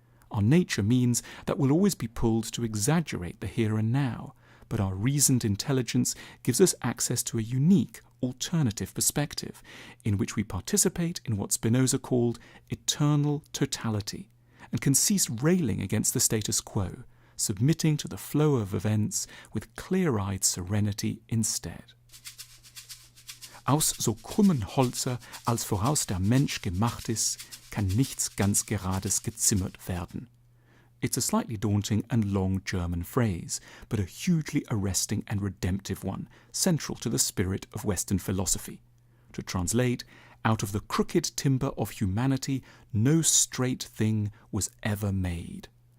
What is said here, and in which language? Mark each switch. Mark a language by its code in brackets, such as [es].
[en] Our nature means that we'll always be pulled to exaggerate the here and now, but our reasoned intelligence gives us access to a unique, alternative perspective, in which we participate in what Spinoza called eternal totality, and can cease railing against the status quo, submitting to the flow of events with clear-eyed serenity instead. [de] Aus so krummen Holze, als voraus der Mensch gemacht ist, kann nichts ganz Gerades gezimmert werden. [en] It's a slightly daunting and long German phrase, but a hugely arresting and redemptive one, central to the spirit of Western philosophy. To translate, out of the crooked timber of humanity, no straight thing was ever made.